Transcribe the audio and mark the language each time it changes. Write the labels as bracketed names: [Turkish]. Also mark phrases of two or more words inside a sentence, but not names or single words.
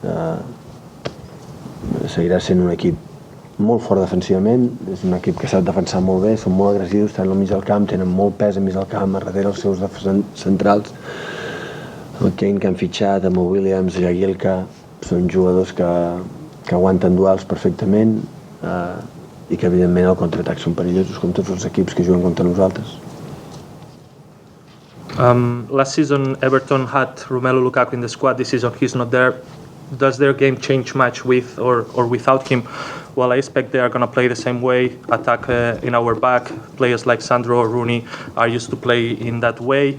[Catalan] Seguirà sent un equip molt fort defensivament, és un equip que sap defensar molt bé, són molt agressius, estan al mig del camp, tenen molt pes al mig del camp, a darrere els seus centrals. El Kane que han fitxat, amb el Williams, Jagielka, són jugadors que aguanten duels perfectament i que evidentment al contraatac són perillosos com tots els equips que juguen contra nosaltres. [English] Last season Everton had Romelu Lukaku in the squad. This season he's not there. Does their game change much with or without him? Well, I expect they are going to play the same way, attack in our back. Players like Sandro or Rooney are used to play in that way.